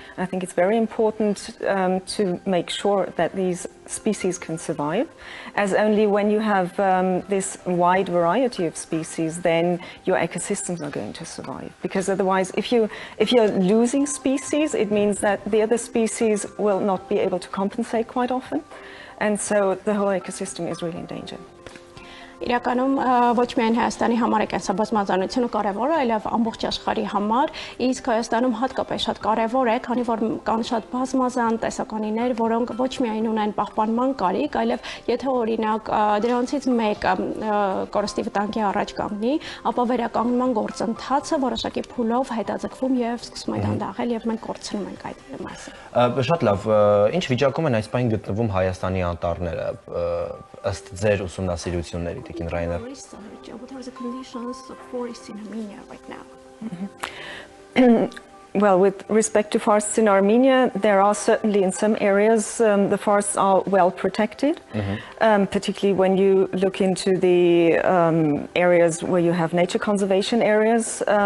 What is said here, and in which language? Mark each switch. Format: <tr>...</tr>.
<en>I think it's very important to make sure that these species can survive, as only when you have this wide variety of species, then your ecosystems are going to survive. Because otherwise, if you're losing species, it means that the other species will not be able to compensate quite often, and so the whole ecosystem is really in danger.</en> <hy>Իրականում ոչ միայն Հայաստանի համար է կենսաբազմազանությունը կարևոր է, այլև ամբողջ աշխարհի համար, իսկ Հայաստանում հատկապես շատ կարևոր է, քանի որ կան շատ բազմազան տեսականիներ, որոնք ոչ միայն ունեն պահպանման կարիք, այլև եթե օրինակ դրանցից մեկը կորստի վտանգի առաջ կանգնի, ապա վերականգնման գործընթացը որոշակի փուլով հետաձգվում եւ սկսում է դանդաղել եւ մենք կորցնում ենք այդ մասը։ Շատ լավ, ինչ վիճակում են այս պահին գտնվում Հայաստանի անտառները ըստ ձեր ուսումնասիրությունների, Տիկին Ռայներ։</hy> <en>What are the conditions of forests in Armenia right now? Well, with respect to forests in Armenia, there are certainly in some areas the forests are well protected, particularly when you look into the areas where you have nature conservation areas.</en>